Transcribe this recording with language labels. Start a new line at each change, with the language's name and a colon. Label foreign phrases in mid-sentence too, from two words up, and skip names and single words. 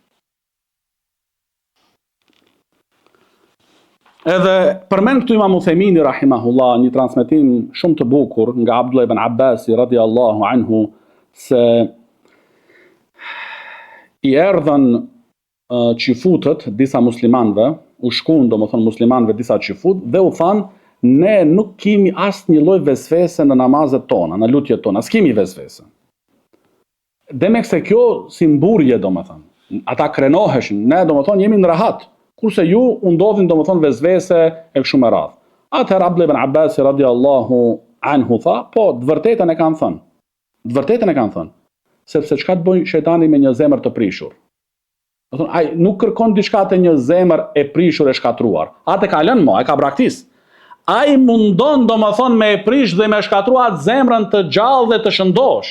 Albanian: Edhe përmend këtu Imam Uthejmini rahimahullah një transmetim shumë të bukur nga Abdullah ibn Abbasi
Arabic: رضي الله عنه,
Albanian: se i erdhën qifutët disa muslimanve, u shkun do më thonë muslimanve disa qifut, dhe u thanë, ne nuk kemi asë një lloj vesvese në namazet tona, në lutjet tona, s'kemi vesvese. Demek se kjo si mburje do më thonë, ata krenoheshin, ne do më thonë jemi në rahat, kurse ju ndodhin do më thonë vezvese e kështu me radhë. Atëherë Abdullah ibn Abbas
Arabic: رضي الله عنه
Albanian: tha, po, të vërtetën e kanë thënë. Të vërtetën e kanë thënë. Sepse çka të bëjë shejtani me një zemër të prishur? Do thonë, ai nuk kërkon diçka te një zemër e prishur e shkatruar. Atë ka lënë mo, e ka braktis. Ai mundon do më thonë me e prish dhe me shkatruar zemrën të gjallë dhe të shëndosh.